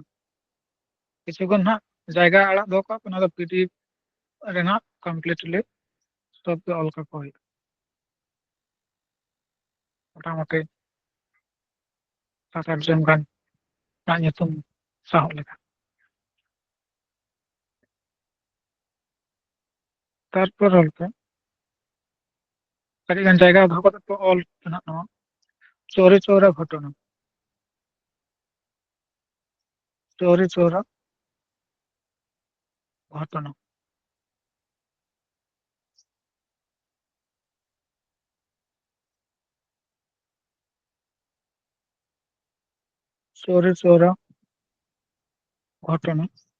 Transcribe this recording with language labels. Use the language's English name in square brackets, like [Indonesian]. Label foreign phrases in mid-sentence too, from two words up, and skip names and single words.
[Santali] ᱠᱤᱪᱷᱩᱜᱟᱱ ᱦᱟᱸᱜ ᱡᱟᱭᱜᱟ ᱟᱲᱟᱜ ᱫᱚᱦᱚ ᱠᱟᱜ ᱯᱮ, ᱚᱱᱟ ᱫᱚ PDF ᱨᱮᱱᱟᱜ ᱠᱚᱢᱯᱞᱤᱴᱞᱤ ᱥᱚᱵ ᱜᱮ ᱚᱞ ᱠᱟᱠᱚ ᱦᱩᱭᱩᱜᱼᱟ। ᱢᱚᱴᱟᱢᱩᱴᱤ 7-8 জন ᱜᱟᱱ ᱨᱮᱱᱟᱜ ᱧᱩᱛᱩᱢ ᱥᱟᱦᱚᱵ ᱞᱮᱠᱟ। তারপর অল্প ᱟᱹᱰᱤ ᱜᱟᱱ ᱡᱟᱭᱜᱟ ᱫᱚᱦᱚ ᱠᱟᱛᱮ ᱠᱚ ᱚᱞ ᱢᱮᱱᱟᱜ ᱱᱚᱣᱟ [Bangla] চৌরি চৌরা ঘটনা। চৌরি চৌরা ঘটনা। চৌরি চৌরা ঘটনা।